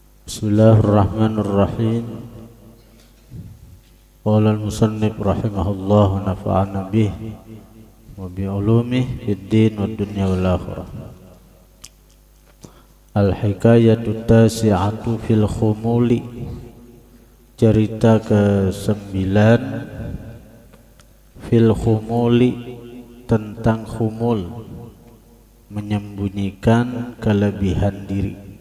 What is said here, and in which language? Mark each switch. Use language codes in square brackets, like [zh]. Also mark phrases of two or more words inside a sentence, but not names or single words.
[ar] بسم الله الرحمن الرحيم. قال المصنف رحمه الله ونفعنا به وبعلومه في الدين والدنيا والآخرة. الحكاية التاسعة في الخمول. [ms] Cerita ke-9 [ar] في الخمول, [ms] tentang khumul, menyembunyikan kelebihan diri.